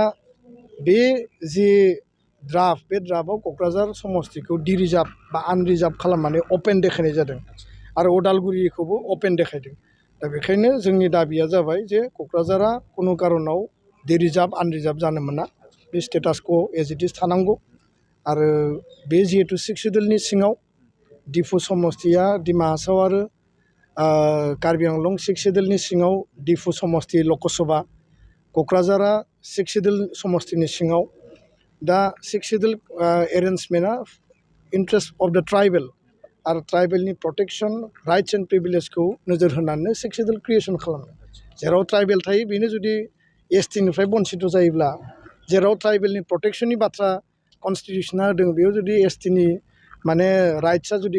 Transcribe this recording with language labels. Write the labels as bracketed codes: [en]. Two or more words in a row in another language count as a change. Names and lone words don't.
[brx] बे जि ड्राफ्ट बे ड्राफ्टआव क'क्राझार समस्तिखौ डिरिजार्भ बा आनरिजार्भ खालामनानै अपेन देखायनाय जादों आरो उदालगुरिखौबो अपेन देखायदों दा बेखायनो जोंनि दाबिया जाबाय जे क'क्राझारा खुनु कारनाव [en] dereserve unreserve [brx] जानो मोना बे स्टेटासखौ [en] as it is [brx] थानांगौ आरो बे जिहेतु 6 सिडुलनि सिङाव डिफु समस्तिया डिमा हासाव आरो कार्बि आंलं 6 सिडुलनि सिङाव डिफु समस्ति लकसभा क'क्राझारा 6 सिडुल समस्तिनि सिङाव दा [en] 6 schedule arrangementआ interest of the tribal [brx] आरो ट्राइबेलनि [en] protection rights and privilegeखौ [brx] नोजोर होनानै [en] 6 schedule creation [brx] खालामदों जेराव ट्राइबेल थायो बेनो जुदि एसटिनिफ्राय बन्सित जायोब्ला जेराव ट्राइबेलनि प्रटेक्शननि बाथ्रा कनस्टिटिउसना होदों बेयाव जुदि एसटिनि माने राइट्सआ जुदि